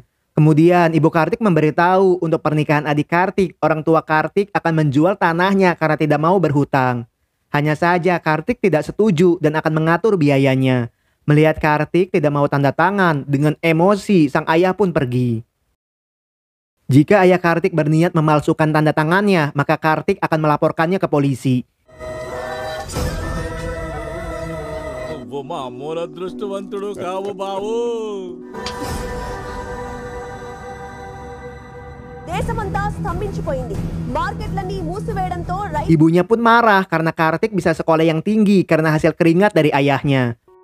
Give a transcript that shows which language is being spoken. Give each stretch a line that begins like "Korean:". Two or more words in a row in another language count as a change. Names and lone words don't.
Indonesian: Kemudian ibu Kartik memberitahu untuk pernikahan adik Kartik, orang tua Kartik akan menjual tanahnya karena tidak mau berhutang. Hanya saja Kartik tidak setuju dan akan mengatur biayanya. Melihat Kartik tidak mau tanda tangan, dengan emosi sang ayah pun pergi. Jika ayah Kartik berniat memalsukan tanda tangannya, maka Kartik akan melaporkannya ke polisi.
Telugu: దేశమంతా స్తంభించిపోయింది. మార్కెట్లన్నీ మూసివేయడంతో
Indonesian: Ibunya pun marah karena Kartik bisa sekolah yang tinggi karena hasil keringat dari ayahnya.